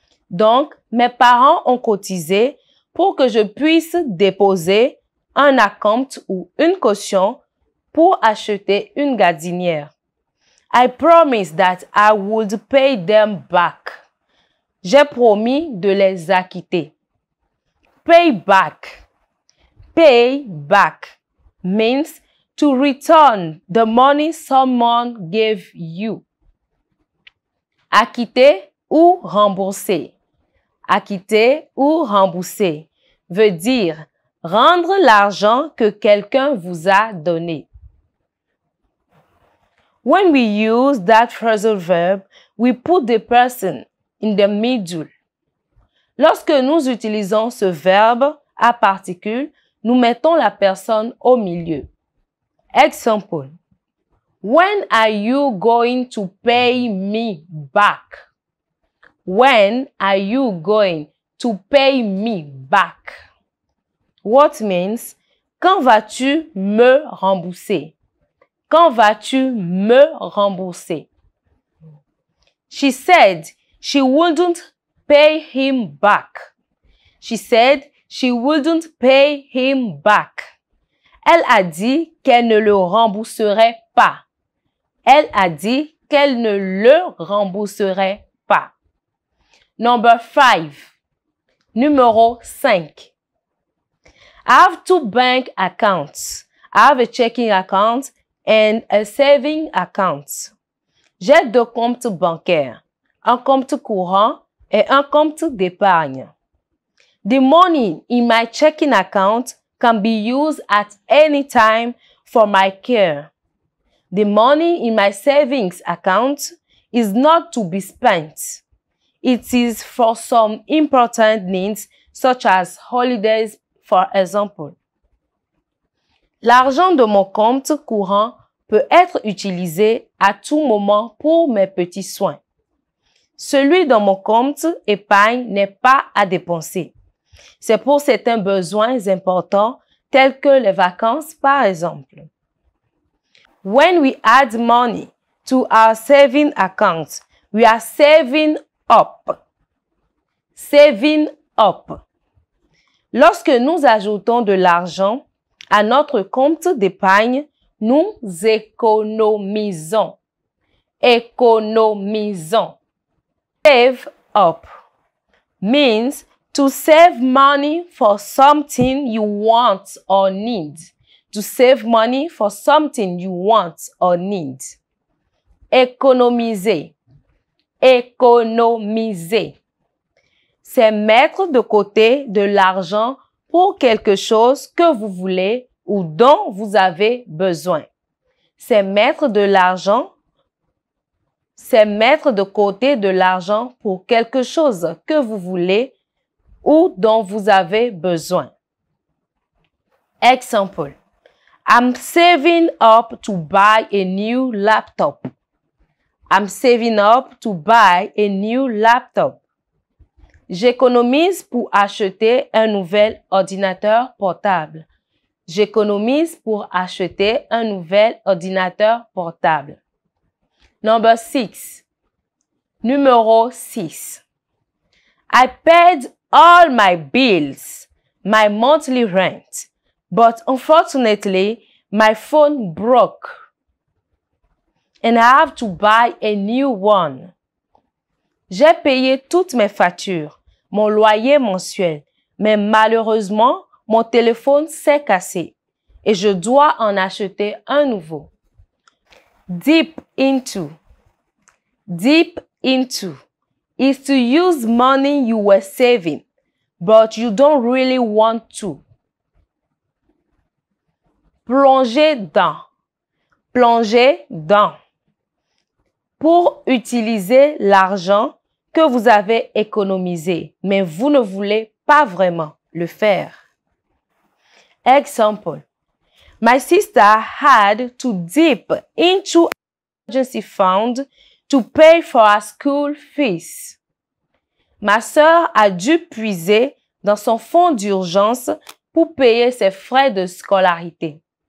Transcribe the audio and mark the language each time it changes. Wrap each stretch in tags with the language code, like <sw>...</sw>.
<fr>Donc, mes parents ont cotisé pour que je puisse déposer un acompte ou une caution pour acheter une gazinière.</fr> <en>I promised that I would pay them back.</en> <fr>J'ai promis de les acquitter.</fr> <en>Pay back. Pay back means to return the money someone gave you.</en> <fr>Acquitter ou rembourser. Acquitter ou rembourser veut dire rendre l'argent que quelqu'un vous a donné.</fr> <en>When we use that phrasal verb, we put the person in the middle.</en> <fr>Lorsque nous utilisons ce verbe à particule, nous mettons la personne au milieu.</fr> <en>Example. When are you going to pay me back? When are you going to pay me back? What means,</en> <fr>quand vas-tu me rembourser? Quand vas-tu me rembourser?</fr> <en>She said she wouldn't pay him back. She said she wouldn't pay him back.</en> <fr>Elle a dit qu'elle ne le rembourserait pas. Elle a dit qu'elle ne le rembourserait pas.</fr> <en>Number 5.</en> <fr>Numéro 5.</fr> <en>I have 2 bank accounts. I have a checking account and a saving account.</en> <fr>J'ai 2 comptes bancaires, un compte courant et un compte d'épargne.</fr> <en>The money in my checking account can be used at any time for my care. The money in my savings account is not to be spent. It is for some important needs such as holidays, for example.</en> <fr>L'argent de mon compte courant peut être utilisé à tout moment pour mes petits soins. Celui dans mon compte épargne n'est pas à dépenser. C'est pour certains besoins importants tels que les vacances par exemple.</fr> <en>When we add money to our saving account, we are saving up. Saving up.</en> <fr>Lorsque nous ajoutons de l'argent à notre compte d'épargne, nous économisons. Économisons.</fr> <en>Save up means to save money for something you want or need. To save money for something you want or need.</en> <fr>Économiser. Économiser. C'est mettre de côté de l'argent pour quelque chose que vous voulez ou dont vous avez besoin. C'est mettre de l'argent. C'est mettre de côté de l'argent pour quelque chose que vous voulez ou dont vous avez besoin.</fr> <en>Example. I'm saving up to buy a new laptop. I'm saving up to buy a new laptop.</en> <fr>J'économise pour acheter un nouvel ordinateur portable. J'économise pour acheter un nouvel ordinateur portable.</fr> <en>Number 6.</en> <fr>Numéro 6.</fr> <en>I paid all my bills, my monthly rent, but unfortunately, my phone broke and I have to buy a new one.</en> <fr>J'ai payé toutes mes factures, mon loyer mensuel, mais malheureusement, mon téléphone s'est cassé et je dois en acheter un nouveau.</fr> <en>Dip into. Dip into is to use money you were saving, but you don't really want to.</en> <fr>Plonger dans. Plonger dans. Pour utiliser l'argent que vous avez économisé, mais vous ne voulez pas vraiment le faire.</fr> <en>Example. My sister had to dip into an emergency fund to pay for her school fees.</en> <fr>Ma sœur a dû puiser dans son fonds d'urgence pour payer ses frais de scolarité.</fr>